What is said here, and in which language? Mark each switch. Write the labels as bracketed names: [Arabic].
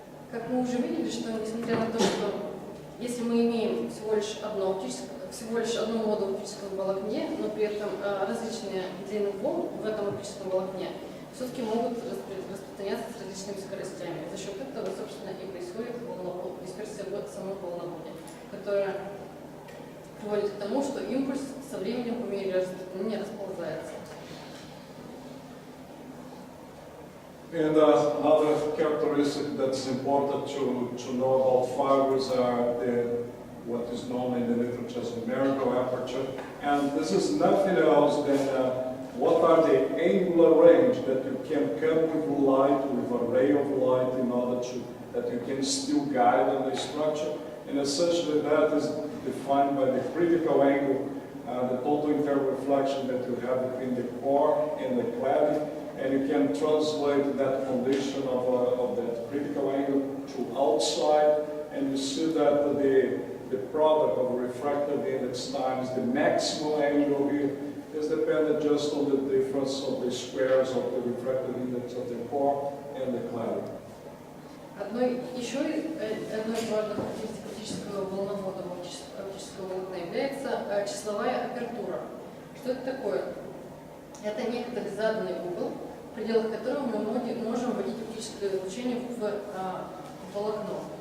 [Russian] Как мы уже видели, что несмотря на то, что если мы имеем всего лишь одну моду в оптическом волокне, но при этом различные длины волн в этом оптическом волокне все-таки могут распространяться с различными скоростями. За счет этого, собственно, и происходит дисперсия в самом волноводе, которая приводит к тому, что импульс со временем по мере распространения расползается. [English] And another characteristic that's important to know about fibers are what is known in the literature as numerical aperture. And this is nothing else than what are the angular range that you can come with light, with a ray of light, in order that you can still guide on the structure. And essentially that is defined by the critical angle, the total internal reflection that you have between the core and the cladding. And you can translate that condition of that critical angle to outside, and you see that the product of refractive index times the maximum angle here is dependent just on the difference of the squares of the refractive index of the core and the cladding. [Russian] Одной из важных характеристик оптического волновода оптического волокна является числовая апертура. Что это такое? Это некоторый заданный угол, в пределах которого мы можем вводить оптическое излучение в волокно.